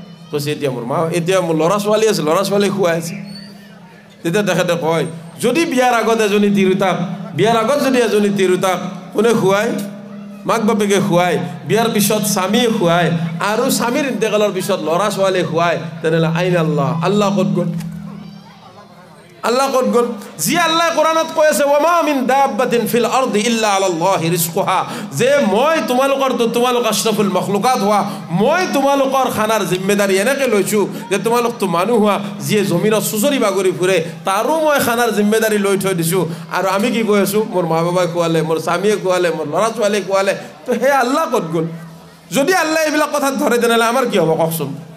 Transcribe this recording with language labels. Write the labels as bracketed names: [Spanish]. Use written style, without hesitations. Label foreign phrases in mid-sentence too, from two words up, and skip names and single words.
[Assamese] কৈছে এতিয়া মোৰ মা এতিয়া মোৰ ল'ৰা ছোৱালী আছে ল'ৰা ছোৱালী খুৱাই আছে তেতিয়া তেখেতে কয় যদি বিয়াৰ আগত এজনী তিৰোতাক বিয়াৰ আগত যদি এজনী তিৰোতাক কোনে খুৱায় মাক বাপেকে খুৱায় বিয়াৰ পিছত স্বামীয়ে খুৱায় আৰু স্বামীৰ ইন্তেকালৰ পিছত ল'ৰা ছোৱালীয়ে খুৱায় তেনেহ'লে [Arabic] أين الله [Assamese] আল্লাহ ক'ত গ'ল আল্লাহ ক'ত গ'ল যি আল্লাহ কোৰাণত কৈ আছে [Arabic] وما من دابة في الأرض إلا على الله رزقها [Assamese] যে মই তোমালোক [Arabic] أشرف المخلوقات [Assamese] হোৱা মই তোমালোকৰ খানাৰ জিম্মেদাৰী এনেকৈ লৈছোঁ যে তোমালোকতো মানুহ হোৱা যিয়ে জমিনত চুচৰি বাগৰি ফুৰে তাৰো মই খানাৰ জিম্মেদাৰী লৈ থৈ দিছোঁ আৰু আমি কি কৈ আছোঁ মোৰ মা বাবাই খুৱালে মোৰ স্বামীয়ে খুৱালে মোৰ ল'ৰা ছোৱালীয়ে খুৱালে তো সেই আল্লাহ ক'ত গ'ল যদি আল্লাহ এইবিলাক কথাত ধৰে তেনেহ'লে আমাৰ কি হ'ব কওকচোন